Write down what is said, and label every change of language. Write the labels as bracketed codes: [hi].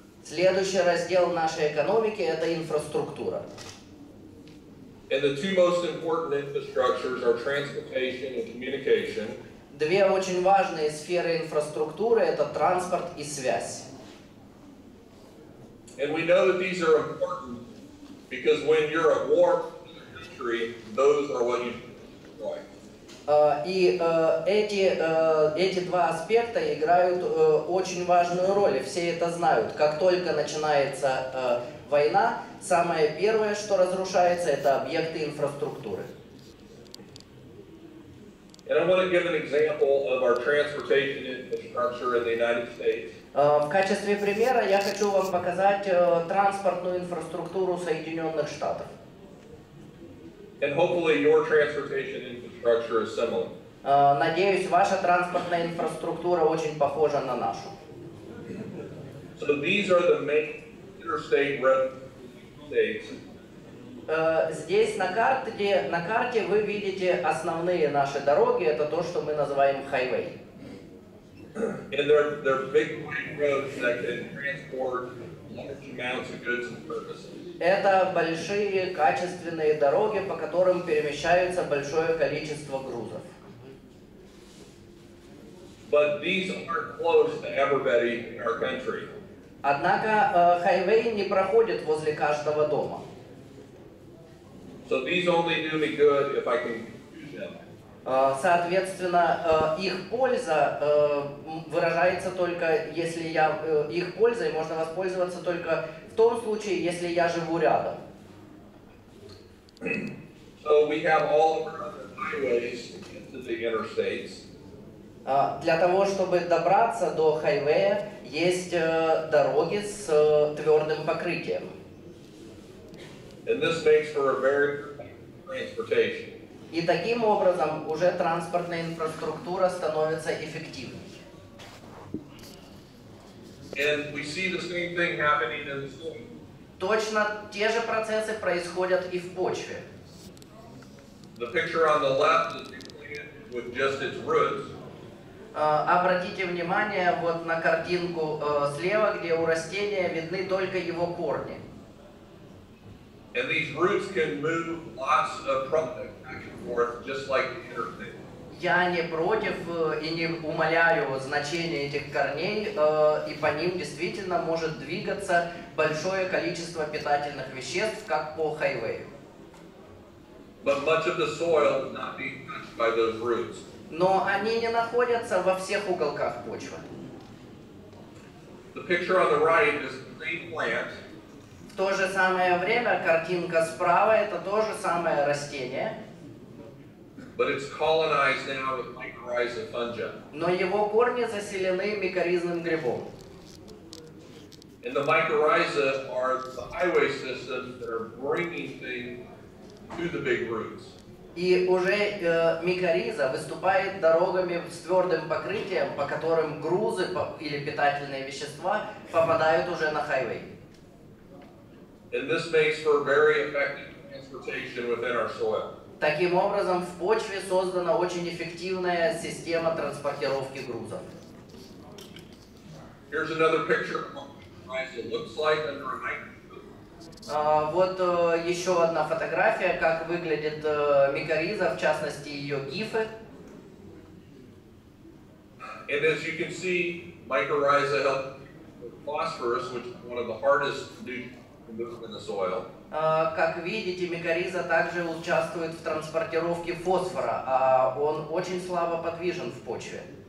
[ru] Следующий раздел нашей экономики – это инфраструктура. [en] And the two most important infrastructures are transportation and communication. [ru] Две очень важные сферы инфраструктуры – это транспорт и связь. [en] And we know that these are important because when you're at war with another country, those are what you destroy. [ru] И эти два аспекта играют очень важную роль, и все это знают. Как только начинается война, самое первое, что разрушается, это объекты инфраструктуры. [en] And I want to give an example of our transportation infrastructure in the United States. [ru] В качестве примера я хочу вам показать транспортную инфраструктуру Соединенных Штатов. [en] And hopefully your transportation infrastructure is similar. [ru] Надеюсь, ваша транспортная инфраструктура очень похожа на нашу. [en] So these are the main interstate roads in the United States. [ru] Здесь на карте вы видите основные наши дороги, это то, что мы называем хайвей. [en] And they're big wide roads that can transport large amounts of goods and services. [ru] Это большие качественные дороги, по которым перемещаются большое количество грузов. [en] But these aren't close to everybody in our country. [ru] Однако хайвей не проходит возле каждого дома. [en] So these only do me good if I can use them. [ru] Соответственно, их польза выражается только, если их пользой можно воспользоваться только в том случае, если я живу рядом. [en] So we have all of our other highways into the interstates. [ru] Для того, чтобы добраться до хайвея, есть дороги с твердым покрытием. [en] And this makes for a very effective transportation. [ru] И таким образом уже транспортная инфраструктура становится эффективной. [en] And we see the same thing happening in the soil. [ru] Точно те же процессы происходят и в почве. [en] The picture on the left is a plant with just its roots. [ru] Обратите внимание вот на картинку слева, где у растения видны только его корни. [en] And these roots can move lots of product back and forth, just like the interstate. [ru] Я не против и не умаляю значение этих корней, и по ним действительно может двигаться большое количество питательных веществ, как по хайвею. [en] But much of the soil is not being touched by those roots. [ru] Но они не находятся во всех уголках почвы. [en] The picture on the right is the same plant. [ru] В то же самое время картинка справа это то же самое растение. [en] But it's colonized now with mycorrhiza fungi. [ru] Но его корни заселены микоризным грибом. [en] And the mycorrhiza are the highway systems that are bringing things to the big roots. [ru] И уже микориза выступает дорогами с твердым покрытием, по которым грузы или питательные вещества попадают уже на хайвей. [en] And this makes for very effective transportation within our soil. [ru] Таким образом, в почве создана очень эффективная система транспортировки грузов. [en] Here's another picture of what mycorrhiza looks like under a microscope. [ru] Вот еще одна фотография, как выглядит микориза, в частности ее гифы. [en] And as you can see, mycorrhiza help with phosphorus, which is one of the hardest nutrients to move in the soil. [ru] Как видите, микориза также участвует в транспортировке фосфора, а он очень слабо подвижен в почве.